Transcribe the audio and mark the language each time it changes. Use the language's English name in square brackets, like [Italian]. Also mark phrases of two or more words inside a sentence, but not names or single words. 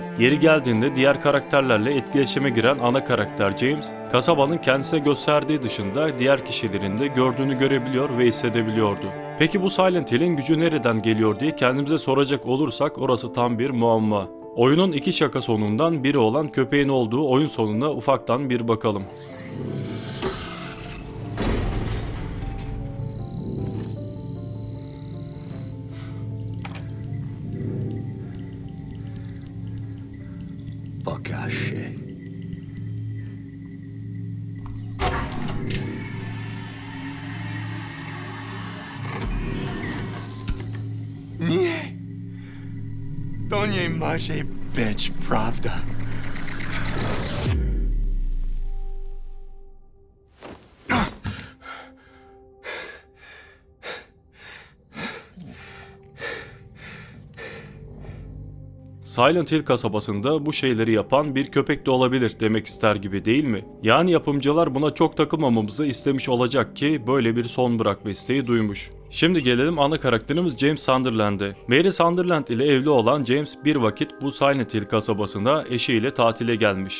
[Turkish] Yeri geldiğinde diğer karakterlerle etkileşime giren ana karakter James, kasabanın kendisine gösterdiği dışında diğer kişilerin de gördüğünü görebiliyor ve hissedebiliyordu. Peki bu Silent Hill'in gücü nereden geliyor diye kendimize soracak olursak orası tam bir muamma. Oyunun iki şaka sonundan biri olan köpeğin olduğu oyun sonuna ufaktan bir bakalım. [English] Fuck our shit. [Polish] Nie! To nie może być prawda. [Turkish] Silent Hill kasabasında bu şeyleri yapan bir köpek de olabilir demek ister gibi değil mi? Yani yapımcılar buna çok takılmamamızı istemiş olacak ki böyle bir son bırakma isteği duymuş. Şimdi gelelim ana karakterimiz James Sunderland'e. Mary Sunderland ile evli olan James bir vakit bu Silent Hill kasabasına eşiyle tatile gelmiş.